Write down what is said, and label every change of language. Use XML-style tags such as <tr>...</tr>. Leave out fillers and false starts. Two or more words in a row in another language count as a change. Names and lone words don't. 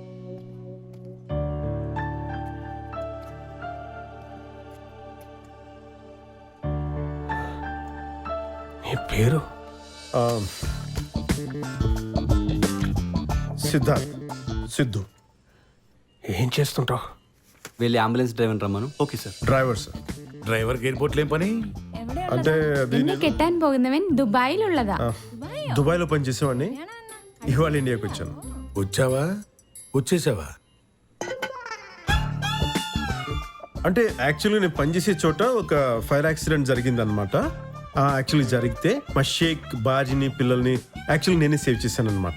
<te>నీ పేరు? సిద్ధార్థ్, సిద్ధు. ఏం చేస్తుంటావు? వెళ్ళి</te> <en>ambulance driver</en> <te>రమ్మను.</te> <en>okay sir. driver sir.</en> <ml>ഡ്രൈവർക്ക് എയർപോർട്ടിൽ ഏം പണി?</ml> <te>అంటే అది</te> <ml>എന്നെ കെട്ടാൻ പോകുന്നവൻ ദുബായിലുള്ളതാ.</ml> <te>దుబాయ్లో పనిచేసేవాడిని, ఇవాళ ఇండియాకి వచ్చాను. వచ్చావా, వచ్చేసావా? అంటే యాక్చువల్గా నేను పనిచేసే చోట ఒక</te> <en>fire accident</en> <te>జరిగిందనమాట. యాక్చువల్లీ జరిగితే మా షేక్ బాజిని పిల్లల్ని యాక్చువల్లీ నేనే సేవ్ చేశాను అనమాట.</te>